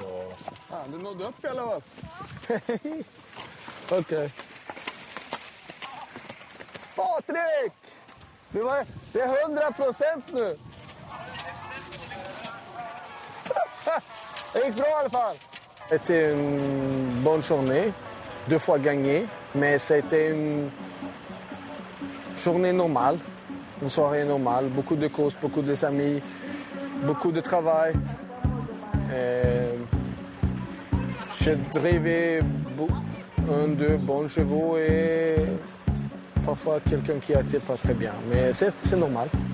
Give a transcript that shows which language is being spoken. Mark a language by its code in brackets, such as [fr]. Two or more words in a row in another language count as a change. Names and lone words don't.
[sv] Du nådde upp i alla fall. Okej. Patrik! Det är 100% nu. Det gick bra i alla fall. [fr] C'était une bonne journée, 2 fois gagné, mais c'était une journée normale, une soirée normale, beaucoup de courses, beaucoup de amis, beaucoup de travail. J'ai drivé 1-2 bons chevaux et parfois quelqu'un qui a été pas très bien, mais c'est normal.